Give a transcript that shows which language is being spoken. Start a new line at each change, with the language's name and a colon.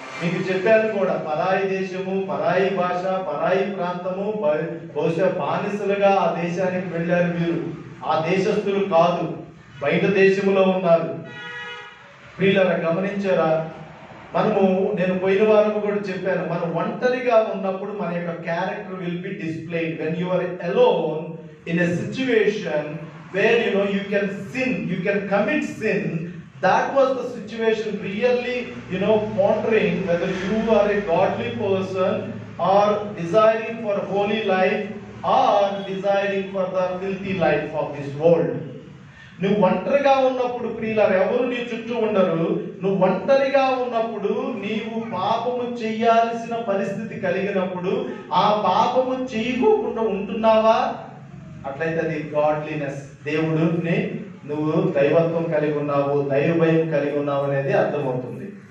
Telugu: మీకు చెప్పాను కూడా, పరాయి దేశము, పరాయి భాష, పరాయి ప్రాంతము, బహుశా బానిసలుగా ఆ దేశానికి వెళ్ళారు. మీరు ఆ దేశస్తులు కాదు, బయట దేశంలో ఉన్నారు. ప్రియులారా, గమనించారా? నేను పోయిన వారం కూడా చెప్పాను, మనం ఒంటరిగా ఉన్నప్పుడు మన యొక్క
English: Character will be displayed. When you are alone in a situation where you can sin, you can commit sin. That was the situation, really pondering whether you are a godly person or desiring for holy life or desiring for the filthy life of this world.
Telugu: నువ్వు ఒంటరిగా ఉన్నప్పుడు ప్రియులారా, ఎవరు నీ చుట్టూ ఉండరు. నువ్వు ఒంటరిగా ఉన్నప్పుడు నీవు పాపము చేయాల్సిన పరిస్థితి కలిగినప్పుడు ఆ పాపము చేయకుండా ఉంటున్నావా? అట్లయితే అది గాడ్లీనెస్, దేవుడిని నువ్వు దైవత్వం కలిగి ఉన్నావు, దైవ భయం కలిగి ఉన్నావు అనేది అర్థమవుతుంది.